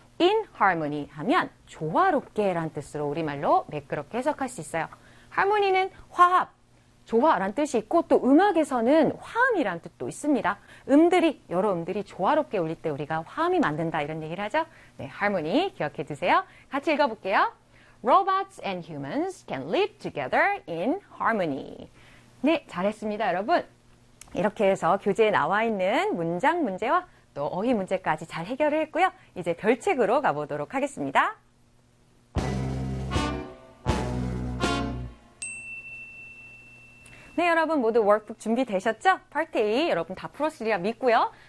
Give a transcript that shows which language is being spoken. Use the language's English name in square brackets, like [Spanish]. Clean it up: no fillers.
[Korean] in harmony 하면 조화롭게라는 뜻으로 우리말로 매끄럽게 해석할 수 있어요. harmony는 화합, 조화라는 뜻이 있고 또 음악에서는 화음이란 뜻도 있습니다. 음들이 여러 음들이 조화롭게 울릴 때 우리가 화음이 만든다 이런 얘기를 하죠. 네, 하모니 기억해 두세요. 같이 읽어볼게요. [English] Robots and humans can live together in harmony. [Korean] 네, 잘했습니다, 여러분. 이렇게 해서 교재에 나와 있는 문장 문제와 또 어휘 문제까지 잘 해결을 했고요. 이제 별책으로 가보도록 하겠습니다. 네, 여러분 모두 워크북 준비되셨죠? 파트 A 여러분 다 풀었으리라 믿고요.